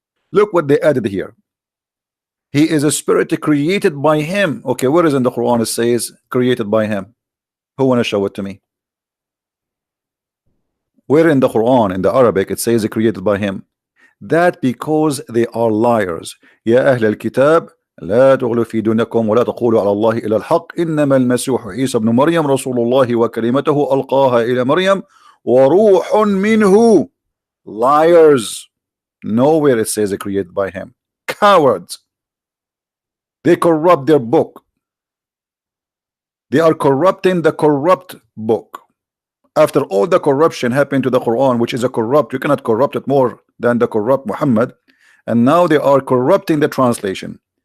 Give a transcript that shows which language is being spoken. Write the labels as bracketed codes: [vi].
[en] Look what they added here. He is a spirit created by him. Okay, where is in the Quran it says created by him? Who want to show it to me? Where in the Quran, in the Arabic, it says created by him? That because they are liars. [ar] يا أهل الكتاب لا تغلوا في دينكم ولا تقولوا على الله إلا الحق إنما المسيح عيسى ابن مريم رسول الله وكلمته ألقاها إلى مريم وروح منه. [en] Liars. Nowhere it says created by him. Cowards. They corrupt their book. They are corrupting the corrupt book. After all the corruption happened to the Quran, which is a corrupt, you cannot corrupt it more than the corrupt Muhammad, and now they are corrupting the translation.